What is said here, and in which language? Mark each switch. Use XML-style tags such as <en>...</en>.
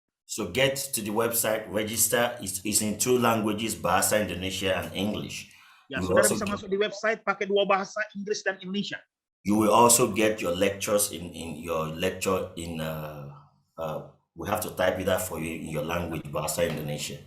<en>So get to the website, register. It's in 2 languages, Bahasa Indonesia and English.</en> <id>Ya, Saudara bisa masuk di website pakai 2 bahasa, Inggris dan Indonesia.</id> <en>You will also get your lectures in your lecture in we have to type it out for you in your language, Bahasa Indonesia.</en>